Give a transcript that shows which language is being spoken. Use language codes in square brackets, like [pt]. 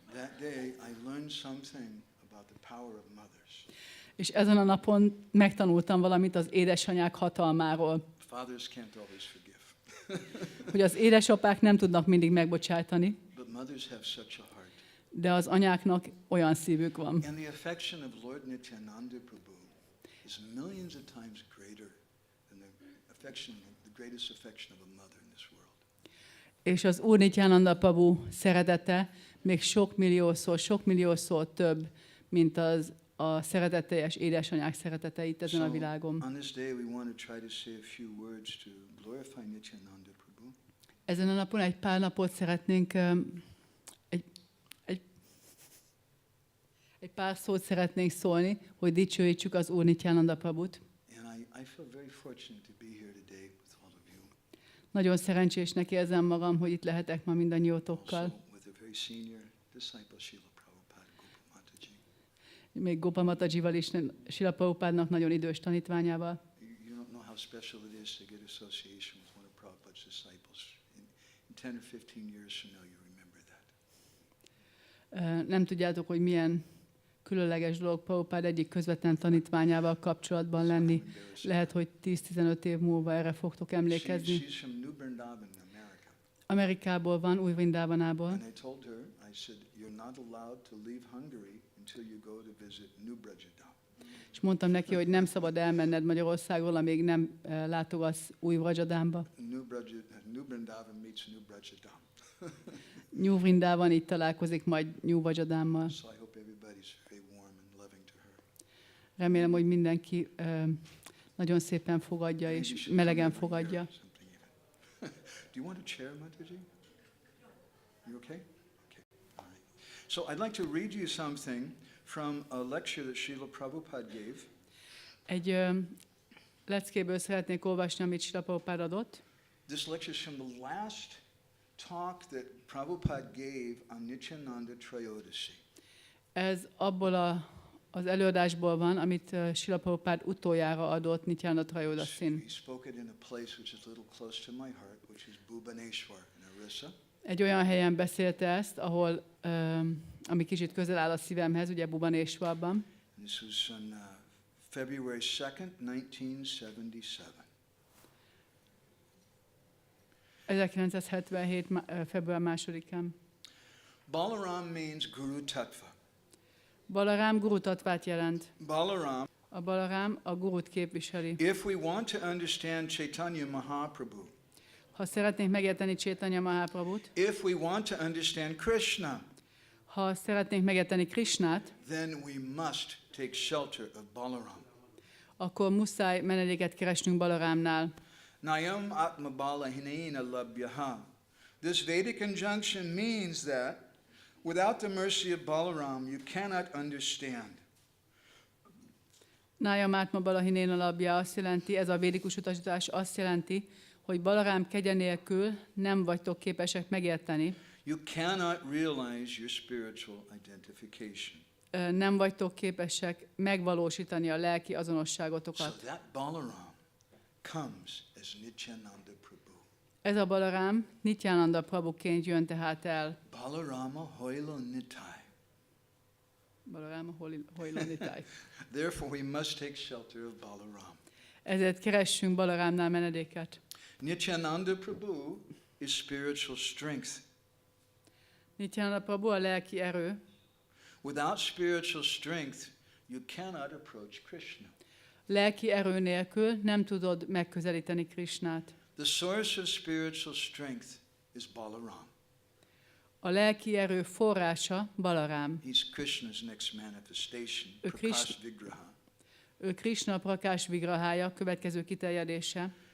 [en] That day I learned something about the power of mothers. [hu] És ezen a napon megtanultam valamit az édesanyák hatalmáról, [en] Fathers can't always forgive. [hu] hogy az édesapák nem tudnak mindig megbocsátani, [en] But mothers have such a heart. [hu] de az anyáknak olyan szívük van. [en] And the affection of Lord Nityananda Prabhu is millions of times greater than the greatest affection of a mother in this world. [hu] És az Úr Nityananda Prabhu szeretete még sok milliószor több, mint a szeretetteljes édesanyák szeretete itt ezen a világon. [en] On this day we want to try to say a few words to glorify Nityananda Prabhu. [hu] Ezen a napon egy pár napot szeretnénk, egy pár szót szeretnénk szólni, hogy dicsőítsük az Úr Nityananda Prabhut. [en] And I feel very fortunate to be here today with all of you. [hu] Nagyon szerencsésnek érzem magam, hogy itt lehetek ma mindannyiótokkal. [en] Also with a very senior disciple, Srila Prabhupada, Gopa Mataji. [hu] Még Gopa Matajival is, Srila Prabhupádnak nagyon idős tanítványával. [en] You don't know how special it is to get association with one of Prabhupada's disciples. In 10 or 15 years from now, you remember that. [hu] Nem tudjátok, hogy milyen különleges dolog Prabhupád egyik közvetlen tanítványával kapcsolatban lenni. Lehet, hogy 10-15 év múlva erre fogtok emlékezni. [en] She's from New Vrindavan, America. [hu] Amerikából van, Új Vrindávanából. [en] And I told her, I said, you're not allowed to leave Hungary until you go to visit New Brajadam. [hu] És mondtam neki, hogy nem szabad elmenned Magyarországról, amíg nem látogatsz Új Vrajadámba. [en] New Vrindavan meets New Brajadam. [hu] New Vrindában így találkozik majd New Vrajadámmal. [en] So I hope everybody's very warm and loving to her. [hu] Remélem, hogy mindenki nagyon szépen fogadja [en] Maybe [hu] és [en] you should [hu] melegen [en] come every year or something even. Do you want a chair, Mataji? You okay? Okay. All right. So I'd like to read you something from a lecture that Srila Prabhupada gave. [hu] Egy leckéből szeretnék olvasni, amit Srila Prabhupád adott. [en] This lecture is from the last talk that Prabhupada gave on Nityananda Trayodashi. [hu] Ez abból az előadásból van, amit Srila Prabhupád utoljára adott Nityananda Trayodashin. [en] He spoke it in a place which is a little close to my heart, which is Bhubaneswar in Orissa. [hu] Egy olyan helyen beszélte ezt, ahol, ami kicsit közel áll a szívemhez, ugye Bhubaneswarban. [en] And this was on February 2nd, 1977. [hu] 1977. Február 2-án. [en] Balaram means Guru Tattva. [hu] Balarám Guru Tatvát jelent. [en] Balaram, [hu] A Balarám a Gurut képviseli. [en] if we want to understand Chaitanya Mahaprabhu, [hu] Ha szeretnénk megérteni Chaitanya Mahaprabhut, [en] if we want to understand Krishna, [hu] ha szeretnénk megérteni Krishnát, [en] then we must take shelter of Balaram. [hu] akkor muszáj menedéket keresnünk Balarámnál. [sa] Nayam Atma Bala Hinena Labhyaha. [en] This Vedic injunction means that without the mercy of Balaram, you cannot understand. [sa] Nája Mátma Balahinéna labja [hu] azt jelenti, ez a védikus utasítás azt jelenti, hogy Balarám kegye nélkül nem vagytok képesek megérteni. [en] You cannot realize your spiritual identification. [hu] Nem vagytok képesek megvalósítani a lelki [en] So [hu] azonosságotokat. [en] that Balaram comes as Nityananda Prabhu. [hu] Ez a Balarám Nityananda Prabhuként jön tehát el. [bn] Balarama Hoilo Nitai. Balarám hojlanitáj. [en] Therefore we must take shelter of Balaram. [hu] Ezért keressünk Balarámnál menedéket. [en] Nityananda Prabhu is spiritual strength. [hu] Nityananda Prabhu a lelki erő. [en] Without spiritual strength, you cannot approach Krishna. [hu] Lelki erő nélkül nem tudod megközelíteni Krishnát. [en] The source of spiritual strength is Balaram. [hu] A lelki erő forrása Balarám. [en] He's Krishna's next manifestation, [hu] Ő [sa] Prakash Vigraha. [hu] Ő Krishna Prakás Vigrahája, következő kiterjedése.